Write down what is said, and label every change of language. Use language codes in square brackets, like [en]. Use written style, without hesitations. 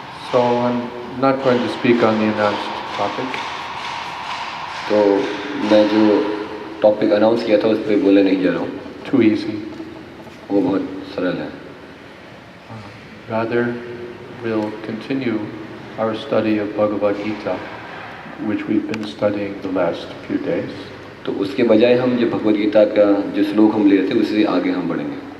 [en] So I'm not going to speak on the announced topic. [hi] तो मैं जो topic announce किया था उस पर बोलने नहीं जा रहा हूँ. [en] Too easy. [hi] वो बहुत सरल है. [en] Rather, we'll continue our study of Bhagavad Gita, which we've been studying the last few days. [hi] तो उसके बजाय हम जो भगवद गीता का जो श्लोक हम ले रहे थे उससे आगे हम बढ़ेंगे.